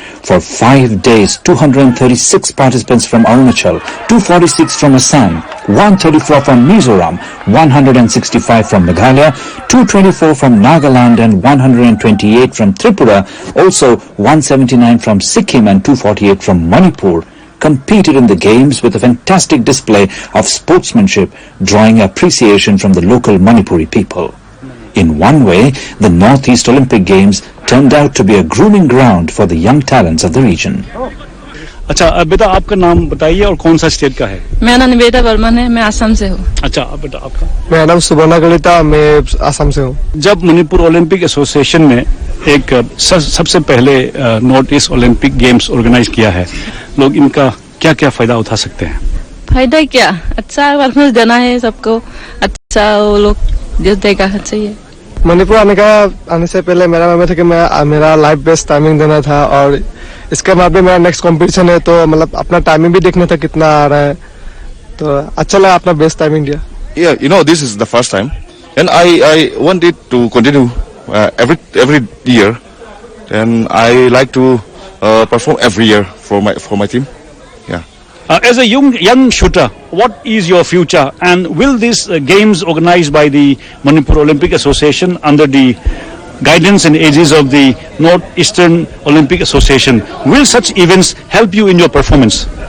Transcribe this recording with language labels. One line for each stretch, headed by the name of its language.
English: For 5 days, 236 participants from Arunachal, 246 from Assam, 134 from Mizoram, 165 from Meghalaya, 224 from Nagaland and 128 from Tripura, also 179 from Sikkim and 248 from Manipur, competed in the games with a fantastic display of sportsmanship, drawing appreciation from the local Manipuri people. In one way, the Northeast Olympic Games turned out to be a grooming ground for the young talents of the region.
Hindi: अच्छा अब बेटा आपका नाम बताइए और कौन सा state का है? मेरा नाम निवेदा वर्मन है, मैं असम से हूँ। अच्छा अब बेटा आपका? मेरा नाम सुवर्णा कलिता, मैं असम से हूँ। जब मणिपुर ओलंपिक एसोसिएशन ने एक सबसे पहले north east Olympic games organise किया है, लोग इनका क्या क्या फायदा उठा सकते हैं? फायदा क्या, अच्छा परफॉर्मेंस देना है सबको, अच्छा वो लोग जो देगा चाहिए। मणिपुर आने से पहले मेरा मामला था कि मेरा लाइफ बेस्ट टाइमिंग देना था और इसके बाद भी मेरा नेक्स्ट कंपटीशन है तो मतलब अपना टाइमिंग भी देखना था कितना आ रहा है, तो अच्छा लगा अपना बेस्ट टाइमिंग दिया।
English: Yeah, you know, this is the first time and I want it to continue every year, and I like to perform every year for my team. Yeah. As a young shooter, what is your future, and will these games organized by the Manipur Olympic Association under the guidance and aegis of the Northeastern Olympic Association, will such events help you in your performance?